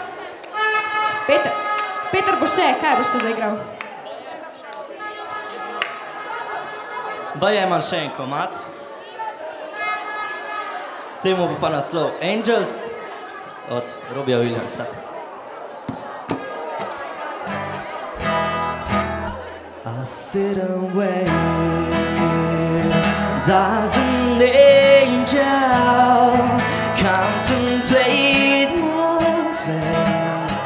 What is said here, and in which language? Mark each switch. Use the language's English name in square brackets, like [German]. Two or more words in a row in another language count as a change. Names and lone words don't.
[Slovenian] Peter bo še, kaj bo še zaigral? Baje imam še en komad. Temu bo pa naslov Angels od Robbija Williamsa. [English] I sit and wait, does an angel contemplate moving?